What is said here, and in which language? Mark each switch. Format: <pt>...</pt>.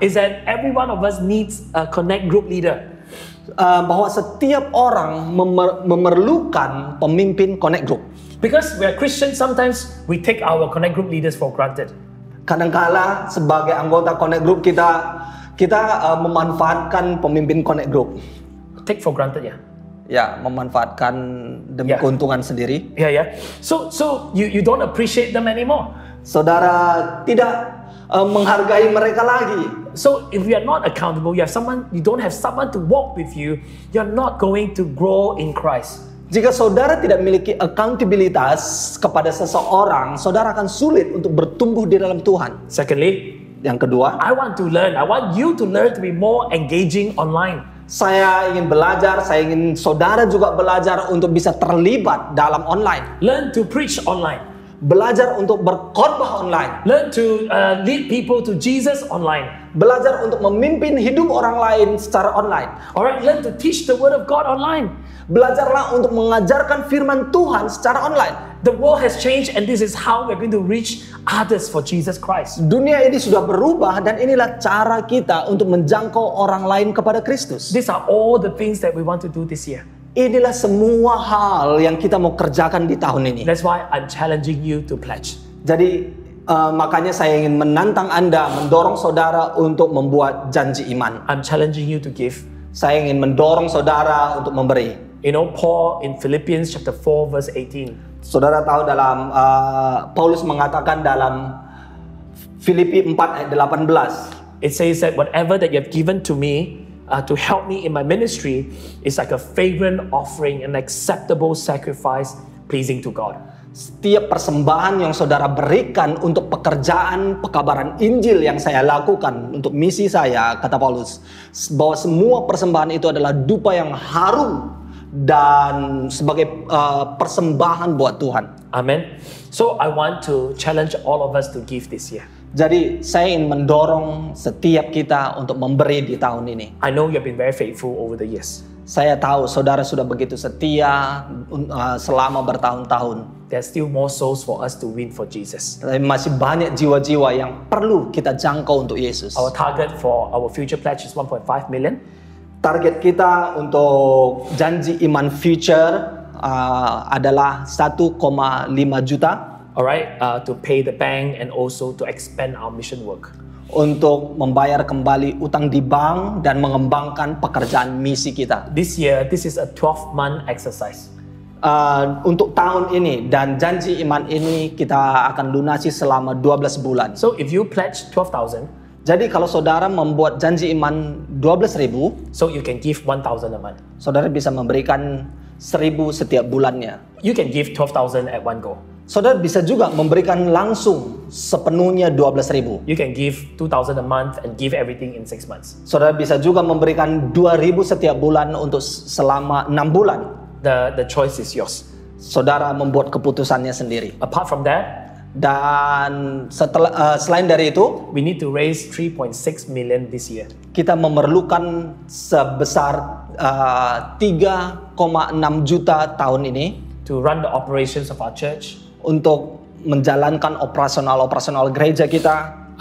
<en>Is that every one of us needs a connect group leader.</en> <id>Bahwa setiap orang memerlukan pemimpin connect group.</id> <en>Because we are Christians, sometimes we take our connect group leaders for granted.</en> <id>Kadangkala sebagai anggota connect group kita memanfaatkan pemimpin connect group.</id> <en>Take for granted, ya.</en> <id>Ya, memanfaatkan demi keuntungan sendiri.</id> <en>Yeah. So you don't appreciate them anymore.</en> <id>Saudara tidak menghargai mereka lagi.</id> <en>So if you are not accountable, you don't have someone to walk with you, you're not going to grow in Christ.</en> <id>Jika saudara tidak memiliki accountabilitas kepada seseorang, saudara akan sulit untuk bertumbuh di dalam Tuhan.</id> <en>Secondly,</en> <id>yang kedua,</id> <en>I want you to learn to be more engaging online.</en> <id>Saya ingin belajar, saya ingin saudara juga belajar untuk bisa terlibat dalam online.</id> <en>Learn to preach online.</en> <id>Belajar untuk berkhotbah online.</id> <en>Learn to lead people to Jesus online.</en> <id>Belajar untuk memimpin hidup orang lain secara online.</id> <en>Alright, learn to teach the word of God online.</en> <id>Belajarlah untuk mengajarkan firman Tuhan secara online.</id> <en>The world has changed and this is how we're going to reach others for Jesus Christ.</en> <id>Dunia ini sudah berubah dan inilah cara kita untuk menjangkau orang lain kepada Kristus.</id> <en>These are all the things that we want to do this year.</en> <id>Inilah semua hal yang kita mau kerjakan di tahun ini.</id> <en>That's why I'm challenging you to pledge.</en> <id>Jadi makanya saya ingin menantang Anda, mendorong saudara untuk membuat janji iman.</id> <en>I'm challenging you to give.</en> <id>Saya ingin mendorong saudara untuk memberi.</id> <en>You know, Paul in Philippians chapter 4 verse 18.</en> <id>Saudara tahu dalam Paulus mengatakan dalam Filipi 4 ayat 18.</id> <en>It says that whatever that you have given to me to help me in my ministry is like a fragrant offering, an acceptable sacrifice pleasing to God.</en> <id>Setiap persembahan yang saudara berikan untuk pekerjaan pekabaran Injil yang saya lakukan untuk misi saya, kata Paulus, bahwa semua persembahan itu adalah dupa yang harum dan sebagai persembahan buat Tuhan.</id> <en>Amen. So I want to challenge all of us to give this year.</en> <id>Jadi saya ingin mendorong setiap kita untuk memberi di tahun ini.</id> <en>I know you have been very faithful over the years.</en> <id>Saya tahu saudara sudah begitu setia selama bertahun-tahun.</id> <en>There's still more souls for us to win for Jesus.</en> <id>Tapi masih banyak jiwa-jiwa yang perlu kita jangkau untuk Yesus.</id> <en>Our target for our future pledge is 1.5 million.</en> <id>Target kita untuk janji iman future adalah 1,5 juta.</id> <en>Alright, to pay the bank and also to expand our mission work.</en> <id>Untuk membayar kembali utang di bank dan mengembangkan pekerjaan misi kita.</id> <en>This year, this is a 12-month exercise.</en> <id>Untuk tahun ini dan janji iman ini kita akan lunasi selama 12 bulan.</id> <en>So if you pledge 12,000,</en> <id>jadi kalau saudara membuat janji iman 12.000,</id> <en>so you can give 1,000 a month.</en> <id>Saudara bisa memberikan 1.000 setiap bulannya.</id> <en>You can give 12,000 at one go.</en> <id>Saudara bisa juga memberikan langsung sepenuhnya 12.000.</id> <en>You can give 2,000 a month and give everything in 6 months.</en> <id>Saudara bisa juga memberikan 2.000 setiap bulan untuk selama 6 bulan.</id> <en>The choice is yours.</en> <id>Saudara membuat keputusannya sendiri.</id> <en>Apart from that,</en> <id>dan selain dari itu,</id> <en>we need to raise 3.6 million this year.</en> <id>Kita memerlukan sebesar 3,6 juta tahun ini</id> <en>to run the operations of our church,</en> <id>untuk menjalankan operasional gereja kita,</id>